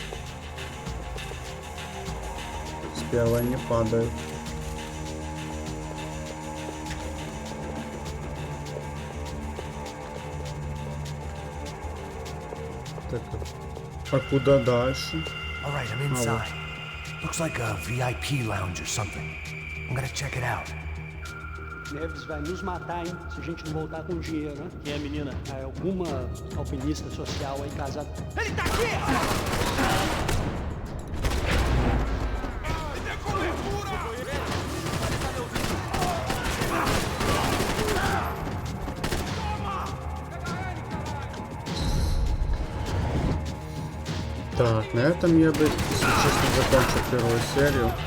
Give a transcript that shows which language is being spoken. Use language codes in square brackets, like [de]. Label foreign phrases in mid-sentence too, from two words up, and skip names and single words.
[ru] С первой не падает. Так, а куда дальше? [en] All right, I'm inside. Looks like a VIP lounge or something. I'm gonna check it out. [pt] Neves vai nos matar, hein? Se a gente não voltar com dinheiro, né? Quem é a menina? É alguma alpinista social aí casada. Ele tá aqui! [ru] Так, на этом я бы, если честно, закончил первую серию.